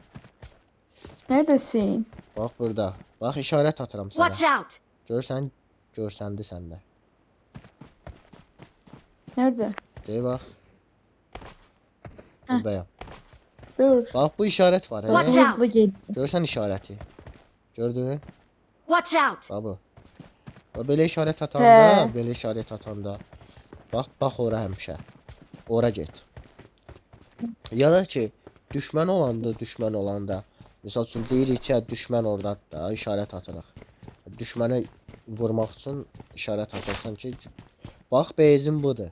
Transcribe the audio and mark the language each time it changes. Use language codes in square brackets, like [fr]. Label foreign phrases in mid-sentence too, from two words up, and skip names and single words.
[az] Bax burada. Bax işarət atıram sənə. [en] Watch out! [az] Görsən, görsəndi səndə. [tr] Nerede? [az] Dey bax. Buradayam. Dur. Bax bu işarət var. [en] Watch [tr] Hızlı [en] out. [tr] hızlı gel. [az] Görsən işarəti. Gördün? [en] Watch out! [az] Bax bu. Bax belə işarət Hə. atanda, belə işarət atanda. Bax ora həmişə. Ora get. Ya da ki, düşmən olanda. Məsəl üçün deyirik ki, düşmən ordadır da, işarət atırıq. Düşmənə vurmaq üçün işarət atarsan ki, bax beyzin budur.